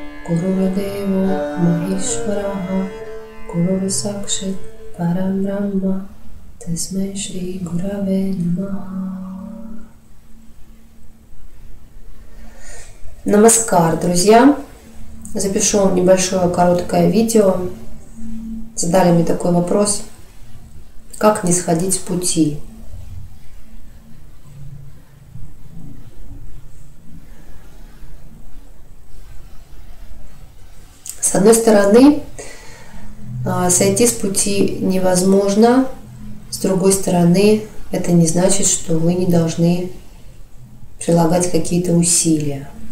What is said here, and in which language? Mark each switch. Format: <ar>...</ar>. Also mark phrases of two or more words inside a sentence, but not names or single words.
<sa>गुरुदेवो महेश्वरः गुरु साक्षात् परम् ब्रह्म तस्मै श्री गुरवे नमः.</sa> <ru>Намаскар, друзья! Запишу вам небольшое короткое видео. Задали мне такой вопрос: как не сходить с пути? С одной стороны, сойти с пути невозможно, с другой стороны, это не значит, что вы не должны прилагать какие-то усилия.</ru>